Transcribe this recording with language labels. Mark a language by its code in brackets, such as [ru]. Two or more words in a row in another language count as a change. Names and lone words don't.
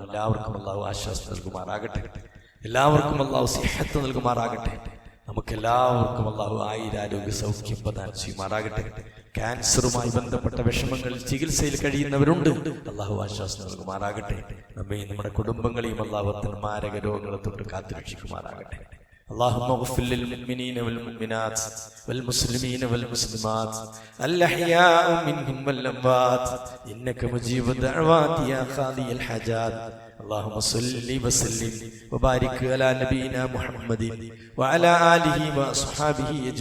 [ml] എല്ലാവർക്കും അല്ലാഹു ആശ്വാസം നൽകുമാറാകട്ടെ. എല്ലാവർക്കും അല്ലാഹു സിഹത്ത് നൽകുമാറാകട്ടെ. നമുക്കെല്ലാവർക്കും അല്ലാഹു ആയുരാരോഗ്യ സൗഖ്യം പ്രദാനം ചെയ്യുമാറാകട്ടെ. ക്യാൻസറുമായി ബന്ധപ്പെട്ട വിഷമങ്ങളിൽ ചികിത്സയിൽ കഴിയുന്നവരുണ്ട്, അല്ലാഹു ആശ്വാസം നൽകുമാറാകട്ടെ. നമ്മയും നമ്മുടെ കുടുംബങ്ങളെയും അല്ലാഹു മാരക രോഗങ്ങളെ തൊട്ട് കാത്തുരക്ഷിക്കുമാറാകട്ടെ. [ar] اللهم اغفر للمؤمنين والمؤمنات والمسلمين والمسلمات الأحياء منهم والأموات إنك مجيب الدعوات يا قاضي الحاجات. اللهم صل وسلم وبارك على نبينا محمد وعلى آله وأصحابه أجمعين.